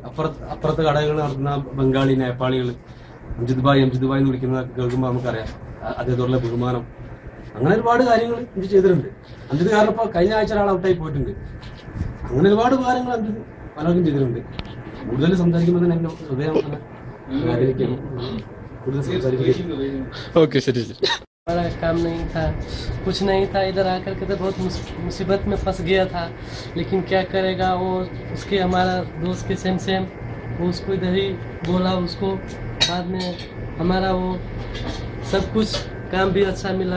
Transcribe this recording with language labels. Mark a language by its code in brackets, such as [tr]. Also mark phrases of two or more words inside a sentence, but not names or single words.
[ml] അപ്പുറത്തെ കടകൾ നടത്തുന്ന ബംഗാളി, നേപ്പാളികൾ അംജിത് ഭായ് എന്ന് വിളിക്കുന്ന കേൾക്കുമ്പോൾ നമുക്കറിയാം അദ്ദേഹത്തോടുള്ള ബഹുമാനം. അങ്ങനെ ഒരുപാട് കാര്യങ്ങൾ അംജിത്ത് ചെയ്തിട്ടുണ്ട്. അംജിത്ത് കാരണം ഇപ്പൊ കഴിഞ്ഞ ആഴ്ച ഒരാൾ ഔട്ടായി പോയിട്ടുണ്ട്. അങ്ങനെ ഒരുപാട് ഉപകാരങ്ങൾ അംജിത്ത് പലർക്കും ചെയ്തിട്ടുണ്ട്. കൂടുതൽ സംസാരിക്കുമ്പോൾ തന്നെ എന്റെ ഹൃദയം കൂടുതൽ സംസാരിക്കും. ഓക്കെ, ശരി ശരി. [hi] बड़ा काम नहीं था, कुछ नहीं था. इधर आकर के तो बहुत मुसीबत में फंस गया था. लेकिन क्या करेगा, वो उसके हमारा दोस्त के सेम वो उसको इधर ही बोला. उसको बाद में हमारा वो सब कुछ काम भी अच्छा मिला.